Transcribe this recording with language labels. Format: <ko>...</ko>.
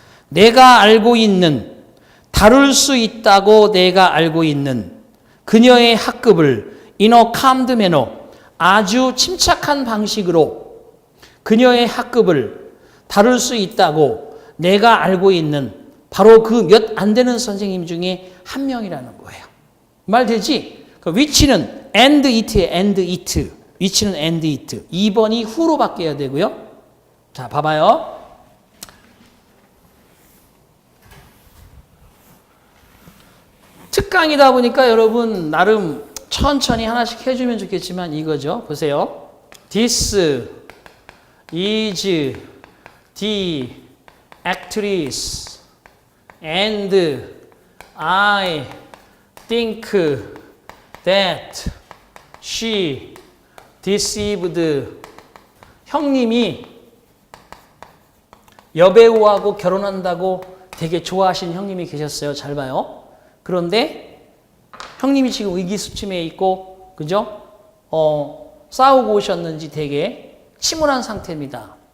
<ko>내가 알고 있는, 다룰 수 있다고 내가 알고 있는 그녀의 학급을</ko> <en>in a calm manner,</en> <ko>아주 침착한 방식으로 그녀의 학급을 다룰 수 있다고 내가 알고 있는 바로 그 몇 안 되는 선생님 중에 한 명이라는 거예요. 말 되지? 그 위치는 and it에 and it. 위치는 and it. 2번이 who로 바뀌어야 되고요. 자, 봐봐요. 특강이다 보니까 여러분 나름 천천히 하나씩 해주면 좋겠지만 이거죠. 보세요.</ko> <en>This is the actress and I think that she deceived.</en> <ko>형님이 여배우하고 결혼한다고 되게 좋아하시는 형님이 계셨어요. 잘 봐요. 그런데 형님이 지금 의기소침해 있고, 그죠? 싸우고 오셨는지 되게 침울한 상태입니다.</ko>